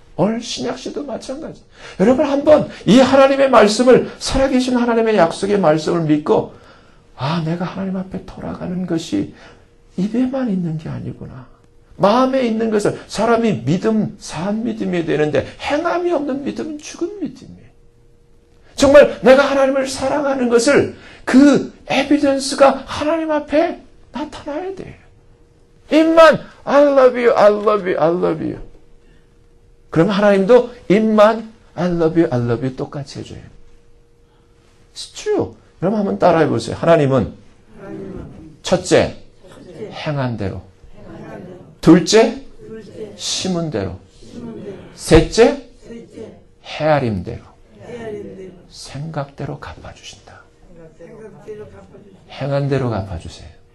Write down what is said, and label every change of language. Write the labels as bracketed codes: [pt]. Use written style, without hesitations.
[ko] 오늘 신약시도 마찬가지. 여러분 한번 이 하나님의 말씀을 살아계신 하나님의 약속의 말씀을 믿고 내가 하나님 앞에 돌아가는 것이 입에만 있는 게 아니구나. 마음에 있는 것을 사람이 믿음, 산 믿음이 되는데 행함이 없는 믿음은 죽은 믿음이에요. 정말 내가 하나님을 사랑하는 것을 그 에비던스가 하나님 앞에 나타나야 돼요. 입만 [en] I love you, I love you, I love you. [ko] 그럼 하나님도 입만 [en] I love you, I love you [ko] 똑같이 해줘요. [en] It's true. [ko] 그럼 한번 따라해 보세요. 하나님은 첫째, 행한 대로. 둘째, 심은 대로. 셋째, 헤아림대로. 생각대로 갚아주신다. 행한 대로 갚아주세요.